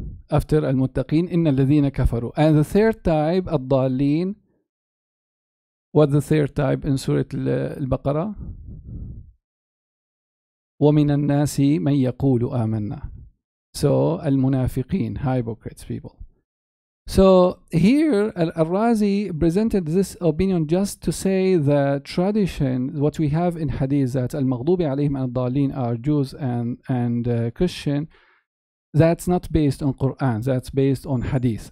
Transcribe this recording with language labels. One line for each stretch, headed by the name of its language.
Arabic: After Al-Muttaqin, إن الذين كفروا.
English: And the third type, Ad-Dallin. What's the third type in Surah Al-Baqarah?
Arabic: ومن الناس من يقول آمنا.
English: So Al-Munafiqin, hypocrites people. So here Al-Razi presented this opinion just to say the tradition, what we have in hadith, that al-maghdubi alayhim al-dhalin are Jews and Christian, that's not based on Quran, that's based on hadith.